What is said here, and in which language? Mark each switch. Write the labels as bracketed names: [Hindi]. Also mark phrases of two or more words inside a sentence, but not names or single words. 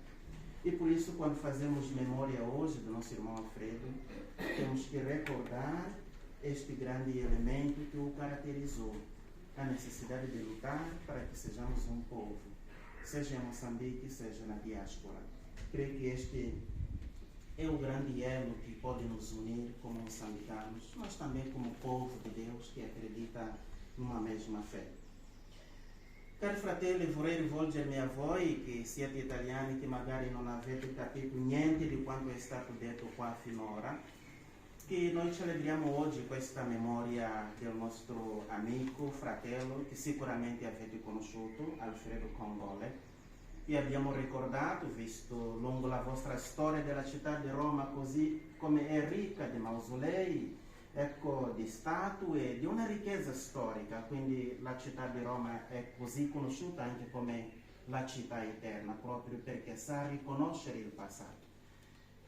[Portuguese] E por isso, quando fazemos memória hoje do nosso irmão Alfredo, temos que recordar este grande elemento que o caracterizou, a necessidade de lutar para que sejamos um povo, seja em Moçambique, seja na diáspora. Creio que este é o grande elo que pode nos unir como moçambicanos, mas também como povo de Deus que acredita numa mesma fé. [Italian] Cari fratelli, vorrei rivolgermi a voi che siete italiani, che magari non avete capito niente di quanto è stato detto qua finora, che noi celebriamo oggi questa memoria del nostro amico, fratello, che sicuramente avete conosciuto, Alfredo Congole, e abbiamo ricordato, visto lungo la vostra storia della città di Roma, così come è ricca di mausolei, ecco, di statue, di una ricchezza storica, quindi la città di Roma è così conosciuta anche come la città eterna, proprio perché sa riconoscere il passato.